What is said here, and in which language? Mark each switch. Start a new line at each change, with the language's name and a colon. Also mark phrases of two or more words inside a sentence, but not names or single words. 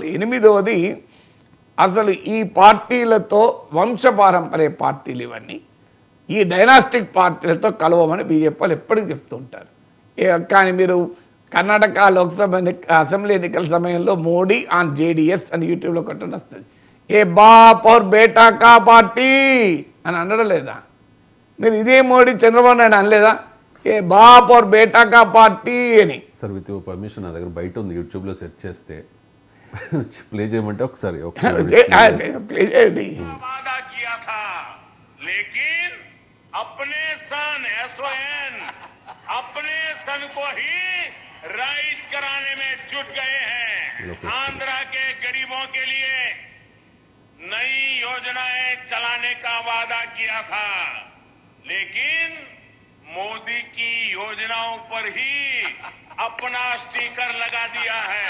Telugu: 8వది, అసలు ఈ పార్టీలతో వంశపారంపర్య పార్టీలు ఇవన్నీ ఈ డైనాస్టిక్ పార్టీలతో కలవమని బీజేపీ వాళ్ళు ఎప్పటికీ చెప్తూ ఉంటారు. కానీ మీరు కర్ణాటక లోక్సభ అసెంబ్లీ ఎన్నికల సమయంలో
English: Modi on JDS
Telugu: అని యూట్యూబ్లో కొట్టడం వస్తుంది.
Hindi: ये बाप और बेटा का పార్టీ
Telugu: అని అనడం లేదా? మీరు ఇదే మోడీ చంద్రబాబు నాయుడు అనలేదా?
Hindi: ये बाप और बेटा का पार्टी
Telugu: అని.
English: Sir with permission
Telugu: నా దగ్గర బయట ఉంది, యూట్యూబ్లో సెర్చ్ చేస్తే ప్లే చేయమంటే ఒకసారి ప్లే చేయండి.
Hindi: लेकिन अपने सन SON अपने सन को ही राइज कराने में जुट गए हैं। आंध्रा के गरीबों के लिए नई योजनाएं चलाने का वादा किया था, लेकिन मोदी की योजनाओं पर ही अपना स्टिकर लगा दिया है।